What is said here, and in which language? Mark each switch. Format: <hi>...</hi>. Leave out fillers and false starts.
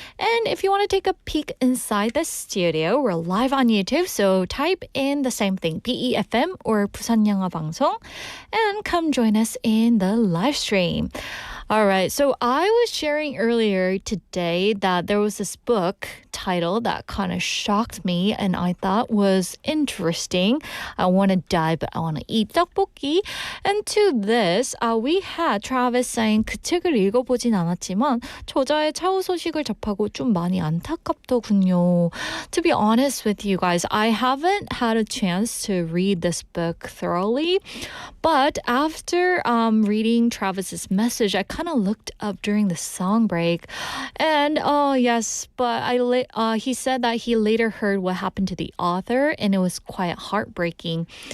<en>And if you want to take a peek inside the studio, we're live on YouTube, so type in the same thing, BEFM or 부산영어방송, and come join us in the live stream. All right, so I was sharing earlier today that there was this book title that kind of shocked me and I thought was interesting. I want to dive, I want to eat 떡볶이. And to this, we had Travis saying</en> <ko>그 책을 읽어보진 않았지만 저자의 차후 소식을 접하고 좀 많이 안타깝더군요.</ko> <en>To be honest with you guys, I haven't had a chance to read this book thoroughly, but after reading Travis's message, I kind of looked up during the song break, and yes, but he said that he later heard what happened to the author, and it was quite heartbreaking.</en>